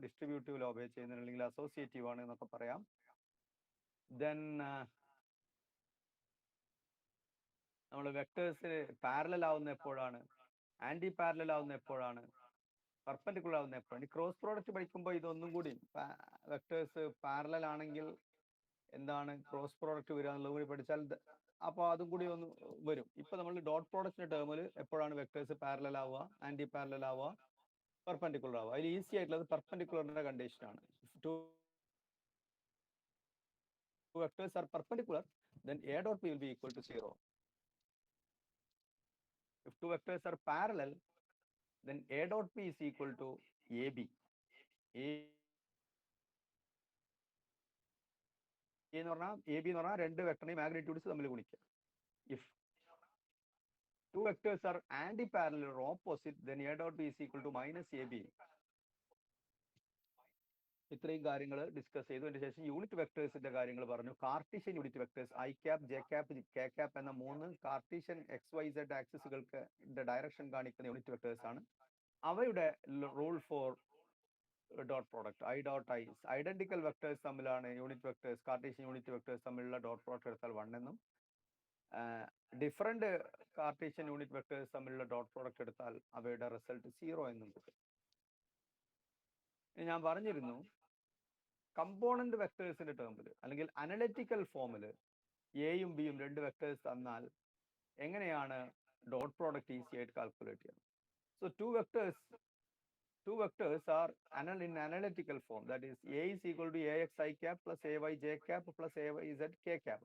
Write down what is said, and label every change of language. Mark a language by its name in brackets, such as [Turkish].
[Malayalam] Distributive law ഉപയോഗിച്ച് ചെയ്യുന്നത്, അല്ലെങ്കിൽ അസോസിയേറ്റീവ് ആണ് എന്നൊക്കെ പറയാം. ദെൻ നമ്മൾ വെക്ടേഴ്സ് പാരലൽ ആവുന്ന എപ്പോഴാണ്, ആന്റി പാരലൽ ആവുന്ന എപ്പോഴാണ്, പെർപെൻഡിക്കുലർ ആവുന്ന എപ്പോഴാണ്. ഈ ക്രോസ് പ്രോഡക്റ്റ് പഠിക്കുമ്പോൾ ഇതൊന്നും കൂടി, വെക്ടേഴ്സ് പാരലൽ ആണെങ്കിൽ എന്താണ് ക്രോസ് പ്രോഡക്റ്റ് വരിക എന്നുള്ളത് കൂടി പഠിച്ചാൽ അപ്പോൾ അതും കൂടി ഒന്ന് വരും. ഇപ്പൊ നമ്മൾ ഡോട്ട് പ്രോഡക്റ്റിന്റെ ടേമിൽ എപ്പോഴാണ് വെക്ടേഴ്സ് പാരലൽ ആവുക, ആന്റി പാരലൽ ആവുക, പെർപെൻഡിക്കുലർ ആവുക. അതിൽ ഈസി ആയിട്ടുള്ളത് പെർപെൻഡിക്കുലറിന്റെ കണ്ടീഷനാണ്. [English] Two vectors are perpendicular, then a dot b will be equal to 0. If two vectors are parallel, then a dot b is equal to ab. [Malayalam] a എന്ന് പറഞ്ഞാൽ A B എന്ന് പറഞ്ഞാൽ രണ്ട് വെക്ടറിന്റെ മാഗ്നിറ്റ്യൂഡ്സ് തമ്മിൽ ഗുണിക്കുക. [English] If two vectors are anti-parallel or opposite, then a dot b is equal to minus ab. [Malayalam] ഇത്രയും കാര്യങ്ങൾ ഡിസ്കസ് ചെയ്തു. അതിന് ശേഷം യൂണിറ്റ് വെക്ടേഴ്സിന്റെ കാര്യങ്ങൾ പറഞ്ഞു. Cartesian unit vectors I cap, J cap, K cap എന്ന 3 കാർട്ടീഷ്യൻ XYZ ആക്സിസുകൾക്ക് ഡയറക്ഷൻ കാണിക്കുന്ന യൂണിറ്റ് വെക്ടേഴ്സ് ആണ്. അവയുടെ rule for dot product I dot I. Identical vectors തമ്മിലാണ് unit vectors, Cartesian unit vectors തമ്മിലുള്ള ഡോട്ട് പ്രോഡക്റ്റ് എടുത്താൽ 1 എന്നും, ഡിഫറെന്റ് കാർട്ടീഷ്യൻ യൂണിറ്റ് വെക്ടേഴ്സ് തമ്മിലുള്ള dot product എടുത്താൽ അവയുടെ റിസൾട്ട് 0 എന്നും കിട്ടും. ഞാൻ പറഞ്ഞിരുന്നു, കമ്പോണന്റ് വെക്ടേഴ്സിന്റെ ടേമിൽ അല്ലെങ്കിൽ അനലിറ്റിക്കൽ ഫോമിൽ എയും ബിയും രണ്ട് വെക്ടേഴ്സ് തന്നാൽ എങ്ങനെയാണ് ഡോട്ട് പ്രോഡക്റ്റ് ഈസി ആയിട്ട് കാൽക്കുലേറ്റ് ചെയ്യുന്നത്. So to vectors [English] two vectors are in analytical form, that is A is equal to AX I cap plus AY J cap plus AY Z K cap.